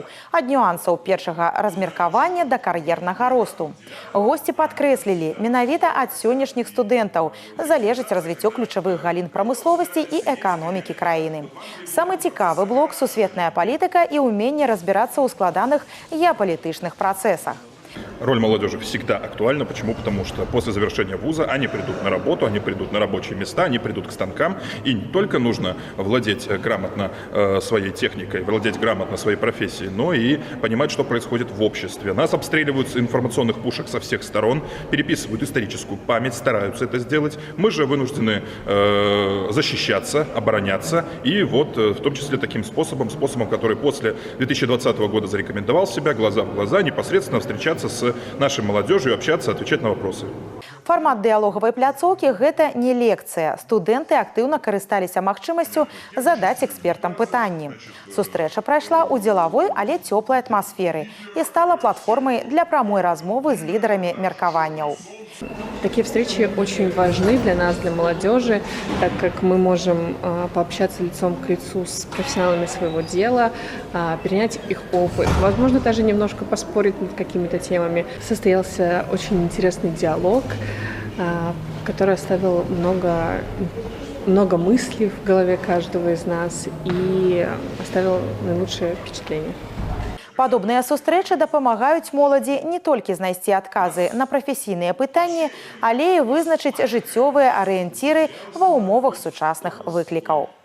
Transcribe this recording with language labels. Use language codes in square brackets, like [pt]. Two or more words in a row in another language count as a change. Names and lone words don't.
[be] Ад нюансаў першага размеркавання да кар'ернага росту. Госці падкрэслілі, менавіта ад сённяшніх студэнтаў залежыць развіццё ключавых галін прамысловасці і эканомікі краіны. Самы цікавы блок – сусветная палітыка і ўменне разбірацца ў складаных [ru] геаполитичных процессах. Роль молодежи всегда актуальна. Почему? Потому что после завершения вуза они придут на работу, они придут на рабочие места, они придут к станкам. И не только нужно владеть грамотно своей техникой, владеть грамотно своей профессией, но и понимать, что происходит в обществе. Нас обстреливают с информационных пушек со всех сторон, переписывают историческую память, стараются это сделать. Мы же вынуждены защищаться, обороняться. И вот в том числе таким способом, который после 2020 года зарекомендовал себя, глаза в глаза, непосредственно встречаться с нашей молодежью, общаться, отвечать на вопросы. [be] Формат дыялогавай пляцоўкі – гэта не лекцыя. Студэнты актыўна карысталіся магчымасцю задаць экспертам пытанні. Сустрэча прайшла ў дзелавой, але цёплай атмасферы і стала платформай для прамой размовы з лідарамі меркаванняў. [ru] Такие встречи очень важны для нас, для молодежи, так как мы можем пообщаться лицом к лицу с профессионалами своего дела, перенять их опыт, возможно, даже немножко поспорить над какими-то темами. Состоялся очень интересный диалог, который оставил много мыслей в голове каждого из нас и оставил наилучшее впечатление. [be] Падобныя сустрэчы дапамагаюць моладзі не толькі знайсці адказы на прафесійныя пытанні, але і вызначыць жыццёвыя арыенціры ва ўмовах сучасных выклікаў.